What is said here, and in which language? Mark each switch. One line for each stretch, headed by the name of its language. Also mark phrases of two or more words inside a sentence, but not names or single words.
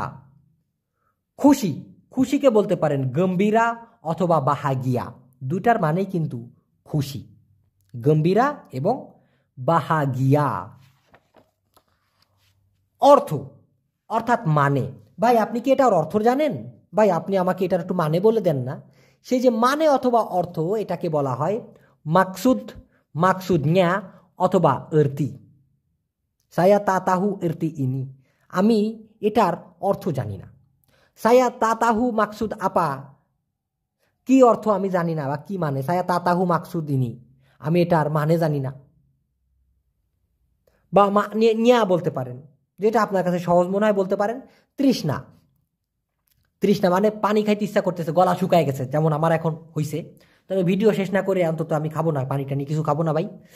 Bangla: খুশি, খুশিকে বলতে পারেন গম্ভীরা অথবা বাহাগিয়া, দুটার মানেই কিন্তু খুশি, গম্ভীরা এবং বাহাগিয়া। অর্থ অর্থাৎ মানে, ভাই আপনি কি এটার অর্থ জানেন? ভাই আপনি আমাকে এটার একটু মানে বলে দেন না। সেই যে মানে অথবা অর্থ, এটাকে বলা হয় মাকসুদ, মাকসুদnya অথবা এর্তি।
Malay: saya tak tahu erti ini,
Bangla: আমি এটার অর্থ জানি না।
Malay: saya tak tahu maksud apa,
Bangla: কি অর্থ আমি জানি না বা কি মানে।
Malay: saya tak tahu maksud ini,
Bangla: আমি এটার মানে জানি না। বা নিয়া বলতে পারেন, যেটা আপনার কাছে সহজ মনে হয় বলতে পারেন। তৃষ্ণা, তৃষ্ণা মানে পানি খাইতে ইচ্ছা করতেছে, গলা শুকায় গেছে, যেমন আমার এখন হইছে, তবে ভিডিও শেষ না করে অন্তত আমি খাবো না, পানি টানি কিছু খাবো না ভাই।